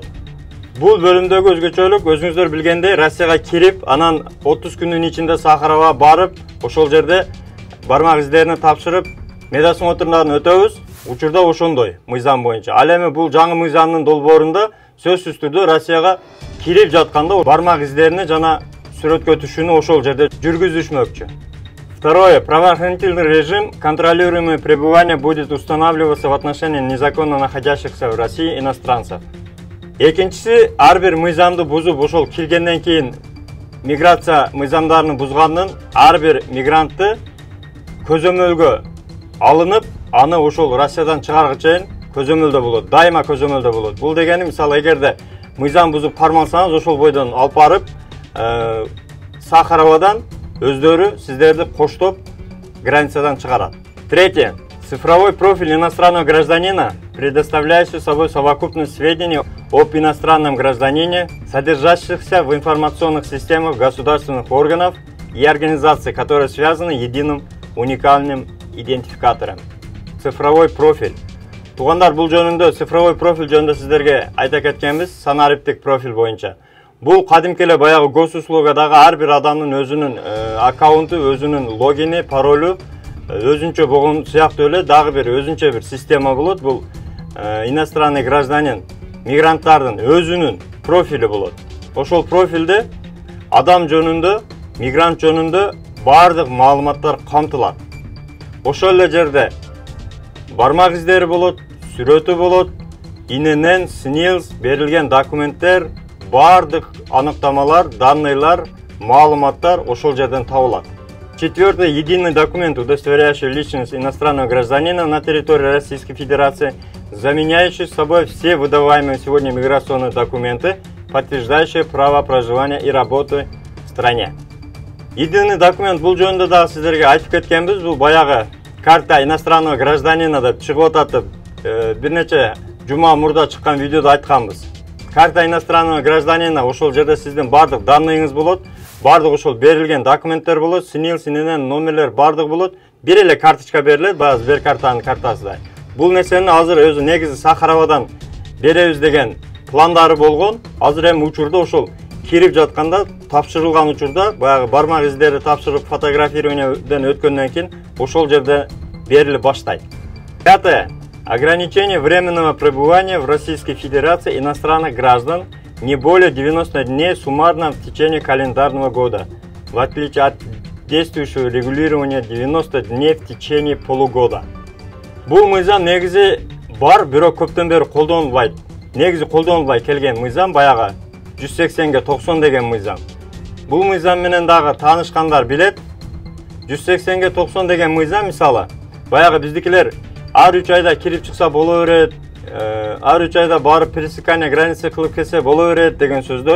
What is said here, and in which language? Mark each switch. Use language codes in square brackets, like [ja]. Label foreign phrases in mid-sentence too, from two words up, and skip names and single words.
[ky] Бул бөлүмдөгү өзгөчөлүк, өзүңүздөр билгендей, Россияга кирип, анан 30 күнүн ичинде Сахарага барып, ошол жерде бармак издерини тапшырып, медосмотрдан өтөбүз. Учурда ошондой мыйзам боюнча. Ал эми бул жаңы мыйзамдын долбоорунда сөзсүз түрдө Россияга кирип жатканда бармак издерини жана сүрөткө түшүүнү ошол жерде жүргүзүшмөкчү. [ru] Второе. Правоохранительный режим, контролируемое пребывание будет устанавливаться в отношении незаконно находящихся в России иностранцев. [ky] Экинчиси, ар бир мыйзамды бузуп, ошол киргенден кийин миграция мыйзамдарын бузгандын ар бир мигрантты көзөмөлгө алынып, аны ошол Россиядан чыгарга чейин көзөмөлдө болот, дайыма көзөмөлдө болот. Бул дегени, мисалы, эгерде мыйзам бузуп кармансаңыз, ошол бойдон алып барып, Сахаровадан өздөрү сиздерди коштоп границадан чыгарат. [ru] Третье. Цифровой профиль иностранного гражданина, предоставляющий собой совокупность сведений об иностранном гражданине, содержащихся в информационных системах государственных органов и организаций, которые связаны единым уникальным идентификатором. Цифровой профиль. [ky] Тугандар, бул жөнүндө [ru] цифровой профиль [ky] жөнүндө сиздерге айта кеткенбиз, санариптик профиль боюнча. Бул кадимки эле баягы госуслугадагы ар бир адамдын өзүнүн аккаунту, өзүнүн логини, паролу өзүнчө болгон сыяктуу эле дагы бир өзүнчө бир система болот. Бул [ru] иностранный гражданин, [ky] мигранттардын өзүнүн профили болот. Ошол профилде адам жөнүндө, мигрант жөнүндө бардык маалыматтар камтылат. Ошол эле жерде бармак издери болот, сүрөтү болот, ИНН, СНИЛС берилген документтер, бардык аныктамалар, данныйлар, маалыматтар ошол жерден табылат. [ru] Четвертое. Единый документ, удостоверяющий личность иностранного гражданина на территории Российской Федерации, заменяющий собой все выдаваемые сегодня миграционные документы, подтверждающие право проживания и работы в стране. Единый документ [ky] бул жөнүндө дагы сиздерге айтып кеткенбиз. Бул баягы [ru] карта иностранного гражданина [ky] деп чыгып атат. Бир нече жума мурда чыккан видеодо айтканбыз. [ru] Карта иностранного гражданина, [ky] ошол жерде сиздин бардык данныйыңыз болот, бардык ошол берилген документтер болот, СНИЛС, ИНН номерлер бардык болот. Бир эле карточка берилет, баягы Сберкартанын картасыдай. Бул нерсени азыр өзү негизи Сахаровадан беребиз деген пландары болгон. Азыр эми учурда ошол кирип жатканда, тапшырылган учурда, баягы бармак издери тапшырып фотографированияден өткөндөн кийин ошол жерде берилип баштайт. [ru] Пятое. Ограничение временного пребывания в Российской Федерации иностранных граждан не более 90 дней суммарно в течение календарного года, в отличие от действующего регулирования 90 дней в течение полугода. [ky] Бул мыйзам негизи бар, бирок көптөн бери колдонулбайт. Негизи колдонулбай келген мыйзам баягы 180'ge 90 деген мыйзам. Бул мыйзам менен дагы таанышкандар билет. 180'ge 90 деген мыйзам мисалы, баягы биздикилер ар 3 айда кирип чыкса боло берет, ар 3 айда барып [ru] пересекание границы [ky] кылып келсе боло берет деген сөздөр.